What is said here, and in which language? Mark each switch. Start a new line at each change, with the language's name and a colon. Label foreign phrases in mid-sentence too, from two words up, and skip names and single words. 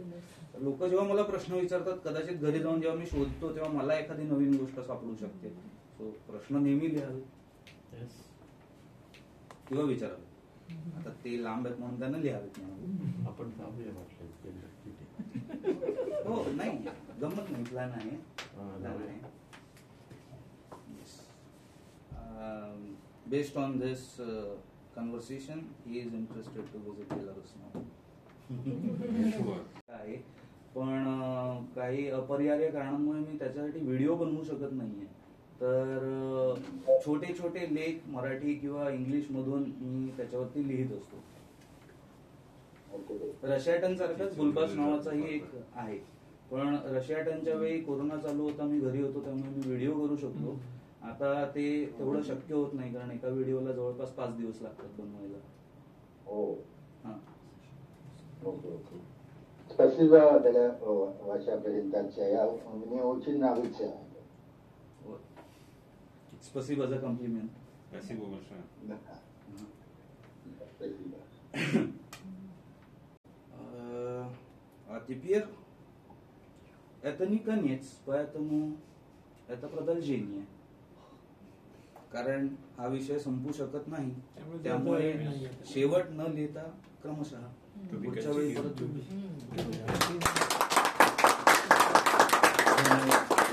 Marathi: लोक जेव्हा मला प्रश्न विचारतात, कदाचित घरी जाऊन जेव्हा मी शोधतो तेव्हा मला एखादी नवीन गोष्ट सापडू शकते. सो प्रश्न नेहमी लिहावे किंवा विचारावे. आता ते लांब आहेत म्हणून त्यांना लिहावेत म्हणून आपण थांबूया म्हटलं. हो नाही, गंमत नाही, प्लॅन आहे.
English: Based on this conversation, he is interested to visit Belarus now.
Marathi: आहे, पण काही अपरिहार्य कारणांमुळे मी त्याच्यासाठी व्हिडिओ बनवू शकत नाहीये. तर छोटे छोटे लेख मराठी किंवा इंग्लिश मधून मी त्याच्यावरती लिहित असतो. रशियाटन सारखंच बुलबास नावाचाही एक आहे, पण रशियाटनच्या वेळी कोरोना चालू होता, मी घरी होतो, त्यामुळे मी व्हिडिओ करू शकतो. आता ते तेवढं शक्य होत नाही, कारण एका व्हिडिओला जवळपास 5 दिवस लागतात बनवायला.
Russian: Спасибо для вашей презентации. Мне очень нравится. Спасибо за комплимент. Спасибо большое. Спасибо. А теперь это не конец, поэтому это продолжение.
Marathi: कारण हा विषय संपू शकत नाही, त्यामुळे शेवट न लिहिता क्रमशः पुढच्या वेळी परत